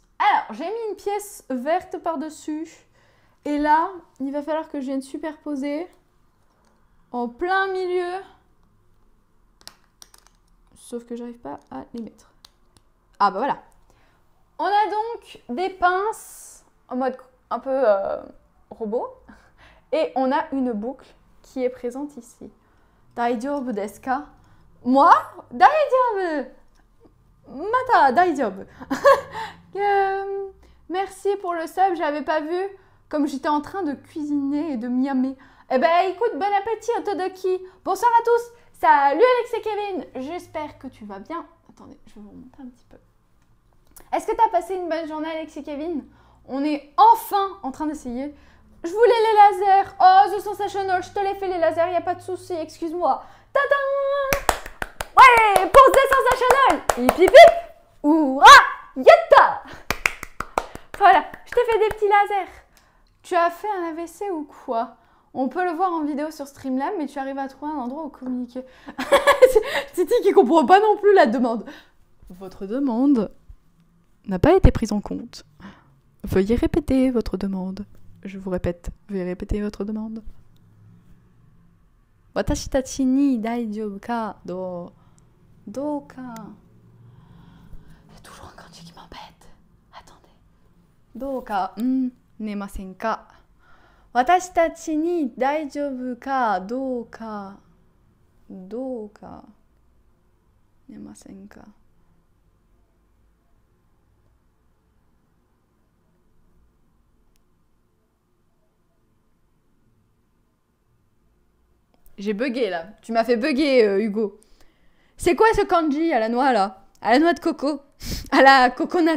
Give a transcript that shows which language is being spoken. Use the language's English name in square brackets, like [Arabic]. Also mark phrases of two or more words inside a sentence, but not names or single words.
[French] Alors, j'ai mis une pièce verte par-dessus. Et là, il va falloir que je vienne superposer en plein milieu. Sauf que j'arrive pas à les mettre. Ah bah voilà. On a donc des pinces en mode un peu robot. Et on a une boucle qui est présente ici. [Japanese] 大丈夫ですか? [French] Moi? Daijoubu! [Japanese] また大丈夫. [French] Merci pour le sub, j'avais pas vu. Comme j'étais en train de cuisiner et de miamer. Eh ben écoute, bon appétit Otodoki. Bonsoir à tous. Salut Alex et Kevin. J'espère que tu vas bien. Attendez, je vais vous remonter un petit peu. Est-ce que tu as passé une bonne journée Alex et Kevin? On est enfin en train d'essayer. Je voulais les lasers. Oh, The Sensational, je te l'ai fait les lasers, il n'y a pas de souci, excuse-moi. Tadam! Ouais, pour The Sensational. Hip hip hip. Oura! Yatta! Voilà, je t'ai fait des petits lasers. Tu as fait un AVC ou quoi? On peut le voir en vidéo sur Streamlab, mais tu arrives à trouver un endroit où communiquer. Titi qui comprend pas non plus la demande. Votre demande n'a pas été prise en compte. Veuillez répéter votre demande. Je vous répète, veuillez répéter votre demande. [Japanese] 私たちに大丈夫かどうか. [French] Il y a toujours un kanji qui m'embête. Attendez. [Japanese] どうかねませんか. 私たちに大丈夫かどうかねませんか. [French] J'ai bugué là. Tu m'as fait bugger, Hugo. C'est quoi ce kanji à la noix là? À la noix de coco? À la coconut?